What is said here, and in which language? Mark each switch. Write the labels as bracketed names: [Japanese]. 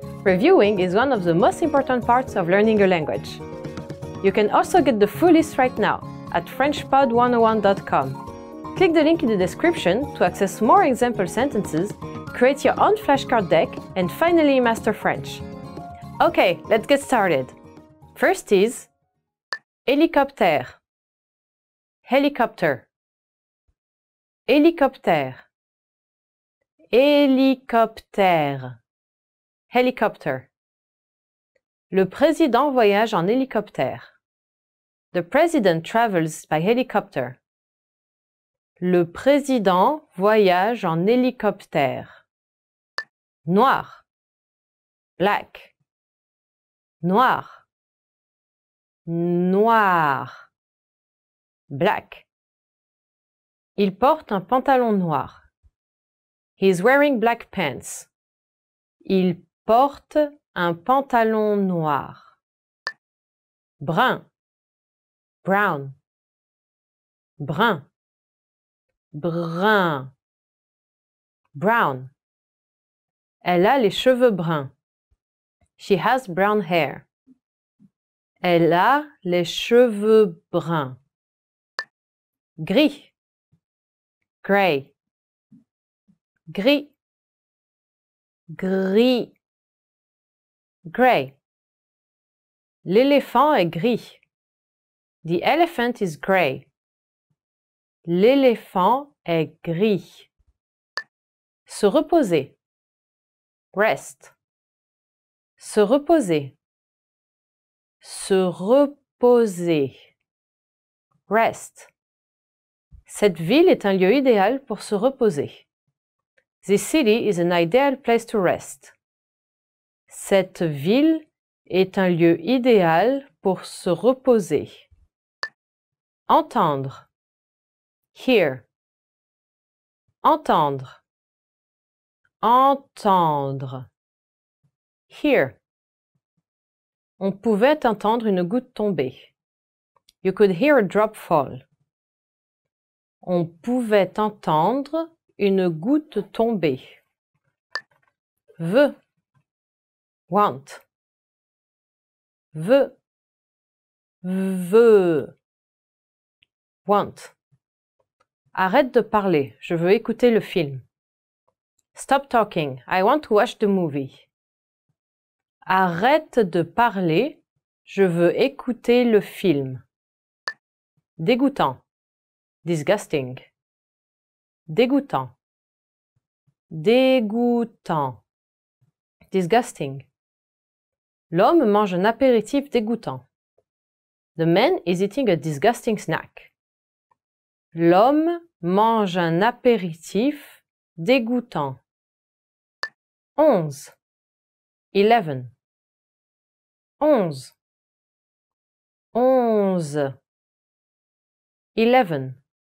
[English] Reviewing is one of the most important parts of learning a language. You can also get the full list right now at FrenchPod101.com. Click the link in the description to access more example sentences, create your own flashcard deck, and finally master French. Okay, let's get started. First is [French] hélicoptère, hélicoptère, hélicoptère, hélicoptère, hélicoptère. Le président voyage en hélicoptère. [English] The president travels by helicopter. [French] Le président voyage en hélicoptère. Noir, black, noir, noir, black. Il porte un pantalon noir. [English] He is wearing black pants. [French] Il porte un pantalon noir. Brun, brown, brun, brun, brown. Elle a les cheveux bruns. [English] She has brown hair. [French] Elle a les cheveux bruns. Gris, gray, gris, gris, gray. L'éléphant est gris. [English] The elephant is gray. [French] L'éléphant est gris. Se reposer. Rest. Se reposer. Se reposer. Rest. Cette ville est un lieu idéal pour se reposer. [English] This city is an ideal place to rest. [French] Cette ville est un lieu idéal pour se reposer. Entendre. Hear. Entendre. Entendre. Hear. On pouvait entendre une goutte tomber. [English] You could hear a drop fall. [French] On pouvait entendre une goutte tomber. Veut. Want. Veut. Veut. Want. Arrête de parler, je veux écouter le film. [English] Stop talking, I want to watch the movie. [French] Arrête de parler, je veux écouter le film. Dégoûtant. Disgusting. Dégoûtant. Dégoûtant. Disgusting. L'homme mange un apéritif dégoûtant. [English] The man is eating a disgusting snack. [French] L'homme mange un apéritif dégoûtant. 11. 11. 11. 11. 11.